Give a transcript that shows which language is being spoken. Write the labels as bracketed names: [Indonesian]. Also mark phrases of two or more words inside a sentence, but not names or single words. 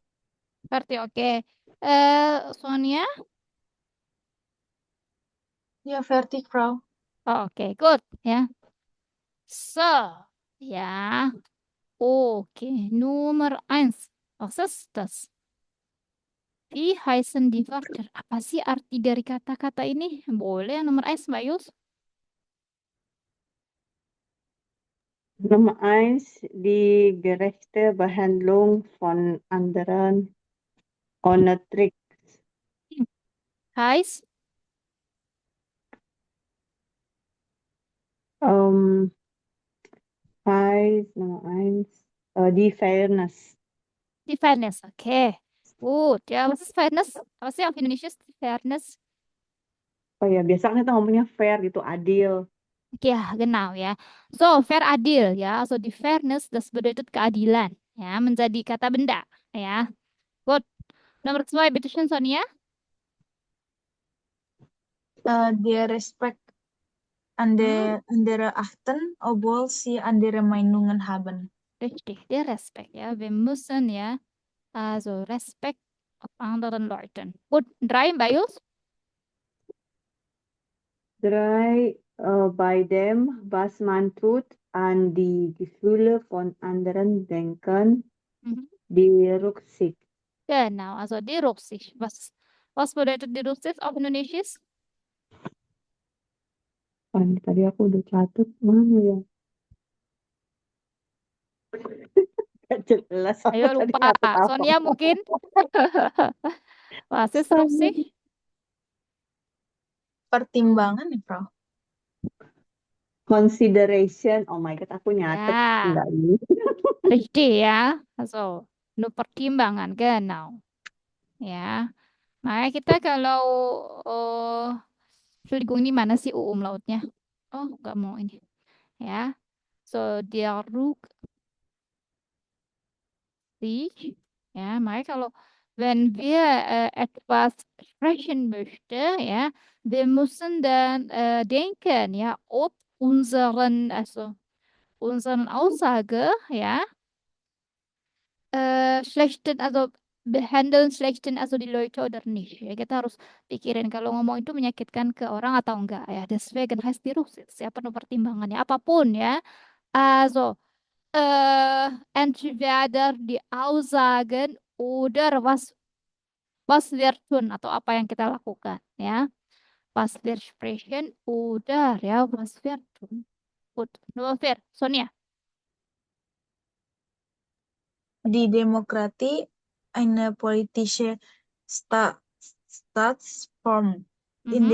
[Indonesian] Berarti oke. Sonia. Ya, Verti, Frau. Oh, oke, good ya. So, ya. Oke, nomor 1. [German] Was ist das? Wie heißen die Wörter? [Indonesian] Apa sih arti dari kata-kata ini? Boleh yang nomor 1, Mbak Yus? [German] Nummer 1, die gerechte Behandlung von anderen ohne Tricks. Heißt, Ähm, heißt Nummer 1, die Fairness. die Fairness. [Indonesian] Oke. Good. Ya, [German] was ist Fairness? [Indonesian] Apa sih yang Indonesia [German] ist Fairness? [Indonesian] Oh ya, biasa kan kita ngomongnya fair gitu, adil. [German] Ja, genau [Indonesian] ya. So, fair adil ya. So, [German] die Fairness das bedeutet [Indonesian] keadilan ya, menjadi kata benda ya. Good. Nomor 2, [German] bitte schön, Sonia. Der Respekt Hmm, andere achten, obwohl sie andere Meinungen haben. richtig, der Respekt ja. Wir müssen ja, also Respekt auf anderen Leuten. Gut, 3, [Indonesian] Mbak Yus. [German] 3, bei dem, was man tut, an die Gefühle von anderen denken, Mhm. die Rücksicht. Genau, also die Rücksicht. Was bedeutet die Rücksicht auf Indonesisch? [Indonesian] Tadi aku udah catat, mana ya? Gak jelas, Ayo aku tadi lupa. catat apa? Sonia mungkin. [German] Was ist [Indonesian] Sama. [German] Rücksicht? [Indonesian] Pertimbangan ya, Frau? [English] Consideration, oh my God, [Indonesian] aku nyatet Ya, enggak ini. richtig ya. [German] Also, nur pertimbangan, genau. [Indonesian] Ya, makanya kita kalau Entschuldigung, ini mana sih lautnya? Oh, nggak mau ini. Ya, so dia Rücksicht. Ja, makanya kalau [German] wenn wir etwas sprechen möchte, ja, wir müssen dann denken, ja, ob unseren Aussage, ja, schlechten, also behandeln schlechten, also die Leute oder nicht. [Indonesian] Ya, kita harus pikirin kalau ngomong itu menyakitkan ke orang atau enggak ya. [German] Deswegen heißt die Rücksicht. [Indonesian] Ya, penuh pertimbangannya apapun ya. [German] Also, entweder die Aussagen oder was wir tun [Indonesian] atau apa yang kita lakukan ya. [German] Was wir sprechen oder ya was wir tun. Gut, Nummer 4. Sonia. Die Demokratie eine politische Sta Staatsform, in